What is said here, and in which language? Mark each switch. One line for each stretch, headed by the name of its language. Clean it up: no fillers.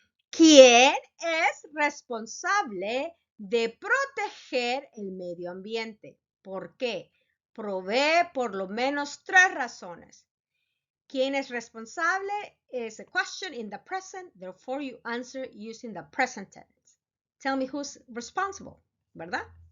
Spanish: ¿Quién es responsable de proteger el medio ambiente? ¿Por qué? Provee por lo menos 3 razones. ¿Quién es responsable?
English: Is a question in the present, therefore you answer using the present tense. Tell me who's responsible, ¿verdad?